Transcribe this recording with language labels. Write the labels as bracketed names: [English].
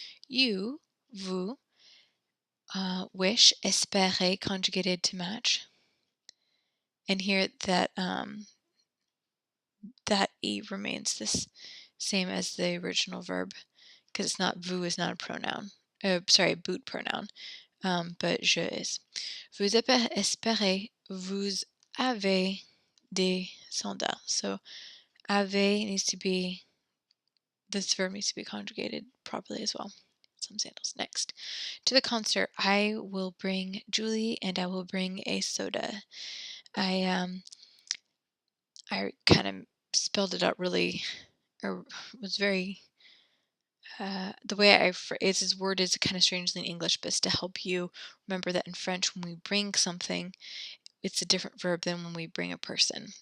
[English] You, vous, wish, espérer conjugated to match. And here that that E remains this same as the original verb because it's not, vous is not a pronoun. Boot pronoun, but je is. [French] Vous espérez vous avez des sandales. [English] So avez needs to be, this verb needs to be conjugated properly as well. Some sandals. Next, to the concert, I will bring Julie and I will bring a soda. I kind of spelled it out really, or was very, the way I phrase this word is kind of strangely in English, but it's to help you remember that in French, when we bring something, it's a different verb than when we bring a person.